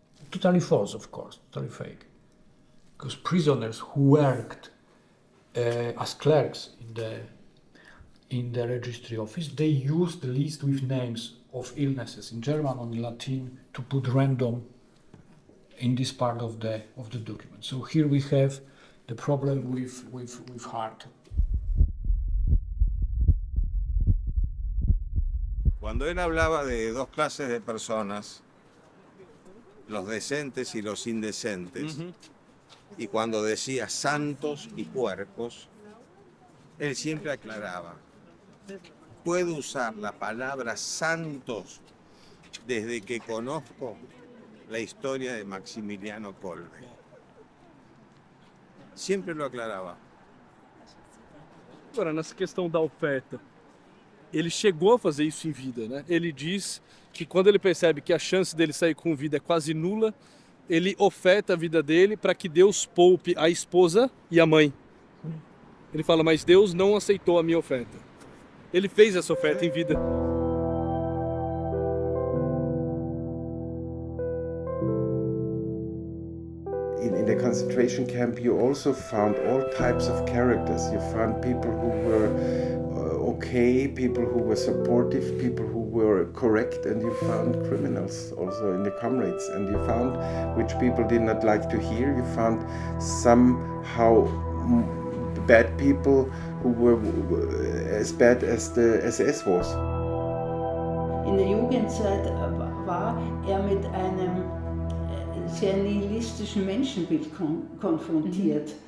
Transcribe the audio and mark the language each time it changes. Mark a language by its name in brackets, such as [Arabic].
[English] Totally false, of course, totally fake. Because prisoners who worked as clerks in the registry office, they used the list with names of illnesses in German or in Latin to put random in this part of the document. So here we have the problem with heart. [Spanish] Cuando él hablaba de dos clases de personas, los decentes y los indecentes, y cuando decía santos y puercos, él siempre aclaraba, puedo usar la palabra santos desde que conozco la historia de Maximiliano Kolbe. [Portuguese] Sempre lo aclarava. Agora, nessa questão da oferta, ele chegou a fazer isso em vida, né? Ele diz que quando ele percebe que a chance dele sair com vida é quase nula, ele oferta a vida dele para que Deus poupe a esposa e a mãe. Ele fala, mas Deus não aceitou a minha oferta. Ele fez essa oferta em vida. [English] In the concentration camp you also found all types of characters. You found people who were okay, people who were supportive, people who were correct, and you found criminals also in the comrades, and you found which people did not like to hear. You found somehow bad people who were as bad as the SS was. [German] In der Jugendzeit war mit einem sehr nihilistischen Menschenbild konfrontiert.